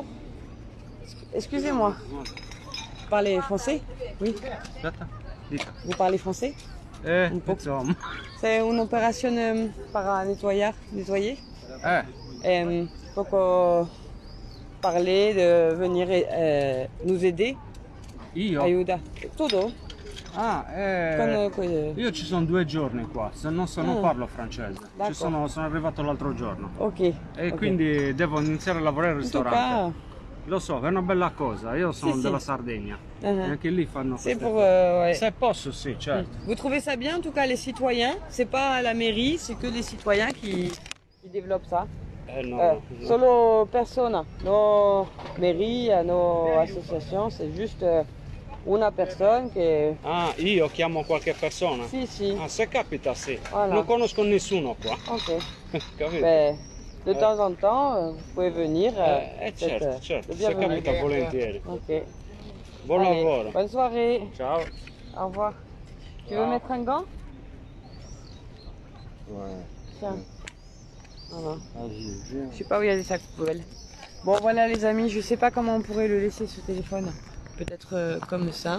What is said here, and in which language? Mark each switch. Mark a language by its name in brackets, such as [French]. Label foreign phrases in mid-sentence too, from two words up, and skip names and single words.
[French] Excusez-moi. Vous parlez français? Oui. Vous parlez français? [Italian] Insomma. [French] C'est une opération para nettoyer. Poco parler, de venir nous aider. [Italian] Io? Aiuta. Tutto? Io ci sono 2 giorni qua, se non parlo francese. Sono arrivato l'altro giorno. Ok. E quindi devo iniziare a lavorare al ristorante. Lo so, è una bella cosa. Io sono della Sardegna. E anche lì fanno [French] C'est [Italian] queste [French] pour, [Italian] cose. [French] ouais. [Italian] Se posso, sì, certo. [French] Vous trouvez ça bien, en tout cas, les citoyens? C'est pas la mairie, c'est que les citoyens qui développent ça. [Italian] No. Solo persona, no mairie, no association, [French] c'est juste [Italian] una persona che... Ah, io chiamo qualche persona? Sì, sì. Ah, se capita, sì. Voilà. Non conosco nessuno qua. Ok. Capito? [French] Ben, de temps en temps, vous pouvez venir. [Italian] Certo, [French] le [Italian] se [French] bienvenu. [Italian] capita volentieri. Ok. Buon [French] Allez, [Italian] lavoro. [French] bonne soirée. [Italian] Ciao. [French] Au revoir. Tu veux mettre un gant? Ouais. Tiens. Voilà. Vas-y, Je sais pas où il y a des sacs poubelles. Bon voilà les amis, je sais pas comment on pourrait le laisser ce téléphone. Peut-être comme ça.